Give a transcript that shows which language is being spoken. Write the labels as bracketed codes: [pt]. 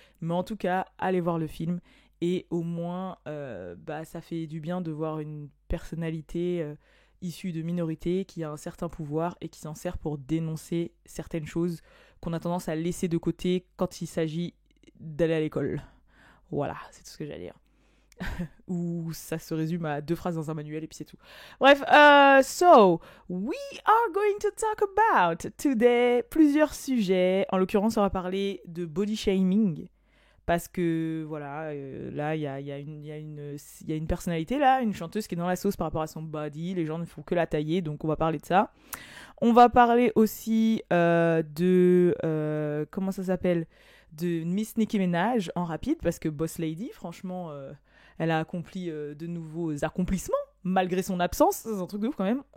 [fr] Mais en tout cas, allez voir le film. Et au moins, ça fait du bien de voir une personnalité issue de minorités qui a un certain pouvoir et qui s'en sert pour dénoncer certaines choses qu'on a tendance à laisser de côté quand il s'agit d'aller à l'école. Voilà, c'est tout ce que j'ai à dire. Ou ça se résume à 2 phrases dans un manuel et puis c'est tout. [en] Bref, so, we are going to talk about today [fr] plusieurs sujets. En l'occurrence, on va parler de body shaming. Parce que, voilà, là, il y a une personnalité, là, une chanteuse qui est dans la sauce par rapport à son body. Les gens ne font que la tailler, donc on va parler de ça. On va parler aussi comment ça s'appelle, de Miss Nicki Minaj en rapide, parce que Boss Lady, franchement, elle a accompli de nouveaux accomplissements malgré son absence, c'est un truc de ouf quand même.